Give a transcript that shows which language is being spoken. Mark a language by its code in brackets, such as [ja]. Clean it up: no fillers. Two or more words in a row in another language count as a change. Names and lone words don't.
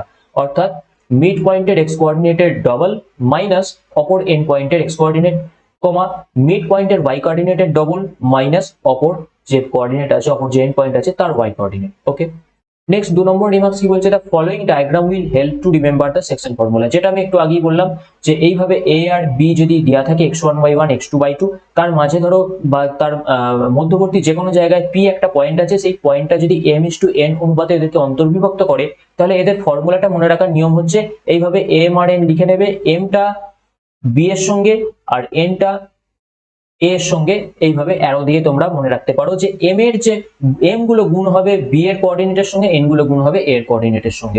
[bn] অর্থাৎ [en] mid point-er x coordinate-er double minus [bn] অপর [en] end point-er x coordinate comma mid point-er y coordinate-er double minus [bn] অপর যে কোঅর্ডিনেট আছে, অপর যে [en] end point [bn] আছে তার [en] y coordinate. okay, next [bn] 2 নম্বর রিমার্কস কি বলছে? [en] the following diagram will help to remember the section formula. [bn] যেটা আমি একটু আগেই বললাম যে এইভাবে এ আর বি যদি দেওয়া থাকে x1 y1 x2 y2, তার মাঝে ধরো বা তার মধ্যবর্তী যে কোনো জায়গায় পি একটা পয়েন্ট আছে, সেই পয়েন্টটা যদি m:n অনুপাতে এদেরকে অন্তর্বিভক্ত করে, তাহলে এদের ফর্মুলাটা মনে রাখার নিয়ম হচ্ছে এইভাবে m আর n লিখে নেবে, mটা বি এর সঙ্গে আর nটা এ এর সঙ্গে, এইভাবে অ্যারো দিয়ে তোমরা মনে রাখতে পারো যে এম এর যে এম গুলো গুণ হবে বি এর কোঅর্ডিনেটের সঙ্গে, এন গুলো গুণ হবে এ এর কোঅর্ডিনেটের সঙ্গে।